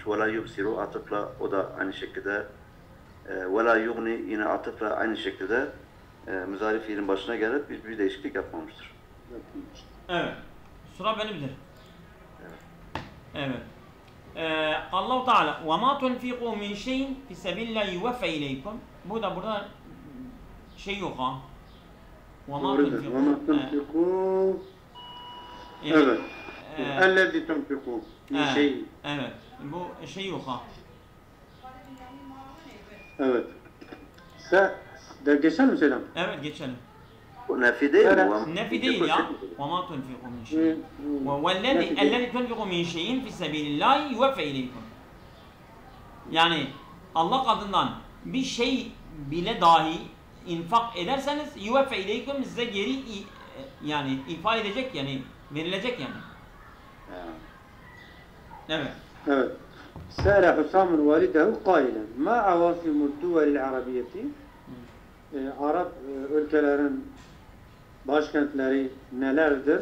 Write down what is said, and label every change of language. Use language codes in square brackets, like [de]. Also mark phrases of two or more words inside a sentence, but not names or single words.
[ar] ولا يبصر [tr] atıfla, o da aynı şekilde [ar] ولا يغني [tr] yine atıfla aynı şekilde müzari fiilin başına gelip bir değişiklik yapmamıştır. Evet. Sıra benimdir. Evet. [ar] Allah-u Teala وَمَا تُنْفِقُوا مِنْ شَيْءٍ فِي سَبِيلِ اللّٰهِ يُوَفَّ اِلَيْكُمْ. [tr] Burada şey yok ha. [ar] وَمَا تُنْفِقُوا. Evet. اَلَّذِي تُنْفِقُوا مِنْ شَيْءٍ. [tr] Evet. Bu şey yok ha. Evet. Geçelim mi Selam? Evet, geçelim. Bu nefi değil mi? Nefi değil ya. [ar] وَمَا تُنْفِقُوا مِنْ شَيْءٍ وَالَّذِي تُنْفِقُوا مِنْ شَيْءٍ فِي سَبِيلِ اللّٰهِ يُوَفَّ اِلَيْكُمْ. [tr] Yani Allah katından bir şey bile dahi infak ederseniz [ar] يُوَفَّ اِلَيْكُمْ, [tr] size geri yani ifade edecek, yani verilecek yani. Evet. Evet. [ar] سأل حسام والده قائلا ما عواصم الدول العربية. [tr] Arap ülkelerin başkentleri nelerdir?